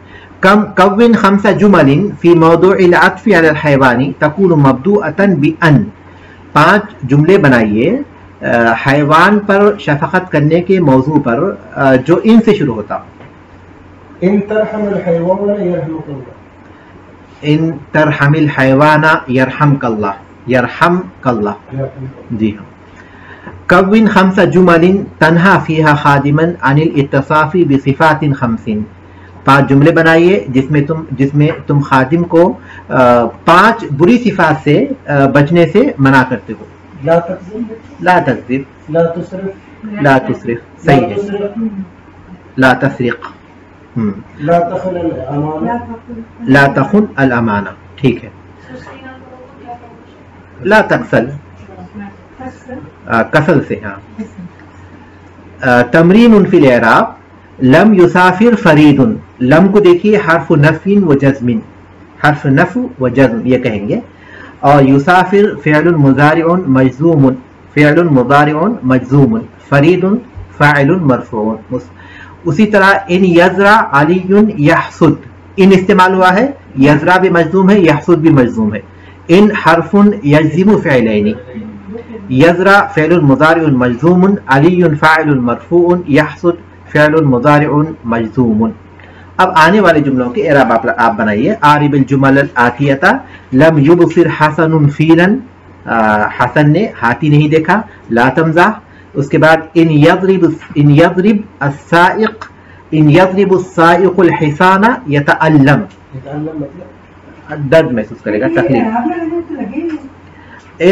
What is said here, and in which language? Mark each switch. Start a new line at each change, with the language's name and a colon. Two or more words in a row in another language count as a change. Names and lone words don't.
Arabic: کون 5 جمل فی موضوع العطف علی الحیوان تکون مبدوءۃ بان.
Urdu: 5 جملے بنائیے حیوان پر شفقت کرنے کے موضوع پر جو ان سے شروع ہوتا.
Arabic: ان ترحم الحیوان یرحمک اللہ، إن ترحم الحيوان يرحمك الله، يرحمك الله.
Urdu: جی ہاں.
Arabic: كوّن خمس جمل تنهى فيها خادماً عن الاتصاف بصفات خمس.
Urdu: 5 جملے بنائیے جس میں تم خادم کو 5 بری صفات سے بچنے سے منع کرتے ہو.
Arabic: لا تكذب, لا تكذب, لا تسرف, لا تسرف,
Urdu: صحیح ہے.
Arabic: لا تسرق, لا تخن الأمانة, لا تخن الأمانة,
Urdu: ٹھیک ہے.
Arabic: لا تكسل,
Urdu: کسل سے، ہاں.
Arabic: تمرين في الإعراب، لم يسافر فريدٌ.
Urdu: لم کو دیکھیے
Arabic: حرف نفيٍ وجزمٍ,
Urdu: حرف نفی و جزم یہ کہیں گے.
Arabic: اور يسافر فعلٌ مضارعٌ مجزومٌ، فعلٌ مضارعٌ مجزومٌ، فريدٌ فاعلٌ مرفوعٌ.
Urdu: اسی طرح
Arabic: إن يزرع عليٌّ يحصد,
Urdu: إن استعمال ہوا ہے، یزرع بھی مجزوم ہے، یحصد بھی مجزوم ہے.
Arabic: إن حرفٌ يجزم فعلين، يزرع فعلٌ مضارعٌ مجزومٌ، عليٌّ فاعلٌ مرفوعٌ، يحصد فعلٌ مضارعٌ مجزومٌ.
Urdu: اب آنے والے جملوں کے اعراب آپ بنائیے.
Arabic: أعرب الجمل الآتية, لم يبصر حسنٌ فيلاً,
Urdu: حسن نے ہاتھی نہیں دیکھا.
Arabic: لا تمزح.
Urdu: اس کے بعد
Arabic: إن يضرب السائق، إن يضرب السائقُ الحصانَ يتألم,
Urdu: يتألم مطلب درد محسوس کرے گا، تکلیف. اعراب لگانے تو لگے ہی نہیں.